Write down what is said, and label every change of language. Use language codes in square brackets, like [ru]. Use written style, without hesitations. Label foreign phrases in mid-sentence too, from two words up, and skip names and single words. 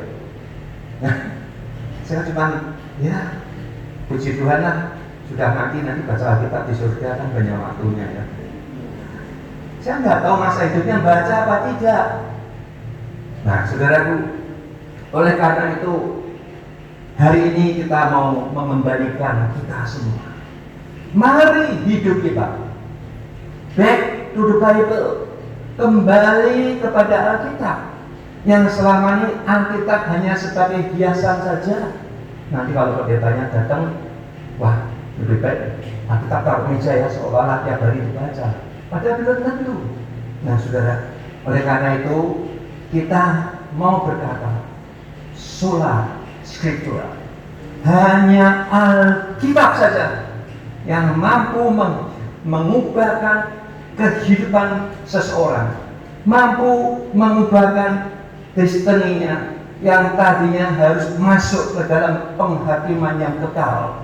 [id] Nah, saya cuma, ya, puji Tuhan lah, sudah mati nanti baca Alkitab di surga, kan banyak waktunya ya. Saya nggak tahu masa hidupnya baca apa tidak. Nah, saudaraku, oleh karena itu hari ini kita mau mengembalikan kita semua. Mari hidup kita [en] back to the Bible, [id] kembali kepada Alkitab. Yang selama ini Alkitab hanya sebagai hiasan saja. Nanti kalau pendetanya datang, wah, lebih baik Alkitab taruh meja ya, seolah-olah tiap hari dibaca. Padahal belum tentu. Nah, saudara, oleh karena itu kita mau berkata [la] sola scriptura, [id] hanya Alkitab saja yang mampu mengubahkan kehidupan seseorang, mampu mengubahkan destininya yang tadinya harus masuk ke dalam penghakiman yang kekal.